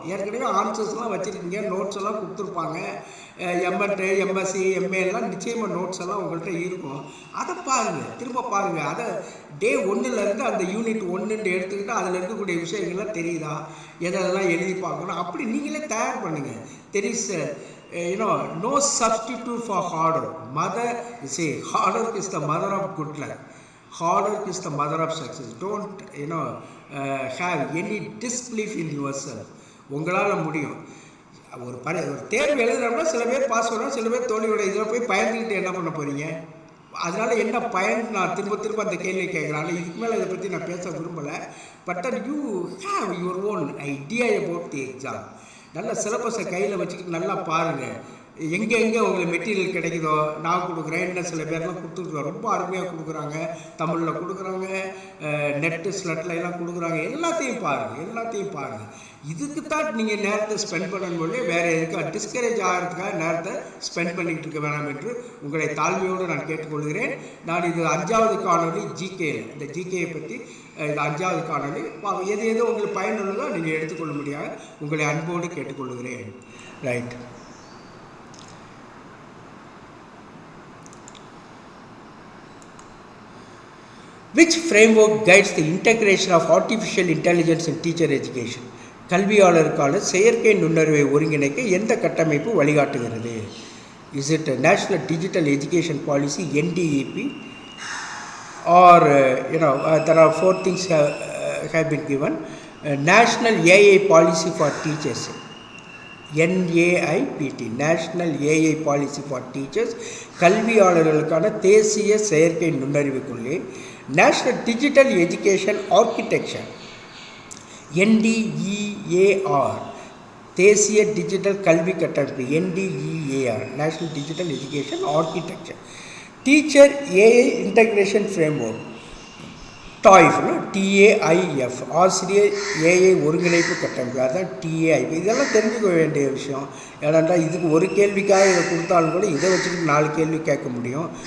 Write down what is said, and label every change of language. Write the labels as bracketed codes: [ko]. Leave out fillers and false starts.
[ta] ஏற்கனவே ஆன்சர்ஸ்லாம் வச்சுருக்கீங்க, நோட்ஸ் எல்லாம் கொடுத்துருப்பாங்க. M.Ed, M.Sc, M.A எல்லாம் நிச்சயமாக நோட்ஸ் எல்லாம் உங்கள்கிட்ட இருக்கும். அதை பாருங்கள், திரும்ப பாருங்கள். அதை டே 1லேருந்து அந்த யூனிட் 1ன்னு எடுத்துக்கிட்டு அதில் இருக்கக்கூடிய விஷயங்கள்லாம் தெரியுதா, எதெல்லாம் எழுதி பார்க்கணும், அப்படி நீங்களே தயார் பண்ணுங்கள். [en] There's no substitute for hard work. Hard work is the mother of good luck. Hard work is the mother of success. Don't have any disbelief in yourself. [ta] உங்களால் முடியும். ஒரு தேர்வு எழுதுறோம்னா சில பேர் பாஸ் பண்ணணும், சில பேர் தோல்வியோட. இதில் போய் பயந்துக்கிட்டு என்ன பண்ண போகிறீங்க? அதனால் என்ன பயன்? நான் திரும்ப அந்த கேள்வி கேட்குறாங்க. இதுக்கு மேலே இதை பற்றி நான் பேச விரும்பலை. [en] But you have your own idea about the exam. [ta] நல்ல சிலபஸை கையில் வச்சுக்கிட்டு நல்லா பாருங்கள். எங்கே உங்களுக்கு மெட்டீரியல் கிடைக்குதோ நான் கொடுக்குறேன். இன்னும் சில பேர்லாம் கொடுத்துருக்குறோம், ரொம்ப அருமையாக கொடுக்குறாங்க. தமிழில் கொடுக்குறாங்க, நெட்டு ஸ்லட்டில் எல்லாம் கொடுக்குறாங்க. எல்லாத்தையும் பாருங்கள். இதுக்கு தான் நீங்கள் நேரத்தை ஸ்பெண்ட் பண்ணணும்போது வேறு எதுக்காக டிஸ்கரேஜ் ஆகிறதுக்காக நேரத்தை ஸ்பெண்ட் பண்ணிக்கிட்டு இருக்க வேணாம் என்று உங்களை தாழ்மையோடு நான் கேட்டுக்கொள்கிறேன். நான் இது 5வது காணொலி ஜிகேயில், இந்த ஜிகேயை பற்றி இது 5வது காணொலி. எது உங்களுக்கு பயனுள்ளதோ நீங்கள் எடுத்துக்கொள்ள முடியாது, உங்களை அன்போடு கேட்டுக்கொள்கிறேன். [en] Right. Which framework guides the integration of artificial intelligence in teacher education? [ta] கல்வியாளருக்கான செயற்கை நுண்ணறிவை ஒருங்கிணைக்க எந்த கட்டமைப்பு வழிகாட்டுகிறது? [en] Is it a National Digital Education Policy, NDEP, or there are 4 things have been given. National AI Policy for Teachers, NAIPT, National AI Policy for Teachers, [ta] கல்வியாளர்களுக்கான தேசிய செயற்கை நுண்ணறிவு கொள்கை. [en] National Digital Education Architecture, NDEAR, [ta] தேசிய digital கல்வி கட்டமைப்பு, [en] NDEAR, National Digital Education Architecture. Teacher AI Integration Framework, TAIF, TAIF, [ta] ஆசிரியர் AI ஒருங்கிணைப்பு கட்டமைப்பு, அதுதான் [en] TAIF. [ta] இதெல்லாம் தெரிஞ்சுக்க வேண்டிய விஷயம். ஏன்னா இதுக்கு ஒரு கேள்விக்காக இதை கொடுத்தாலும் கூட இதை வச்சுக்கிட்டு 4 கேள்வி கேட்க முடியும்.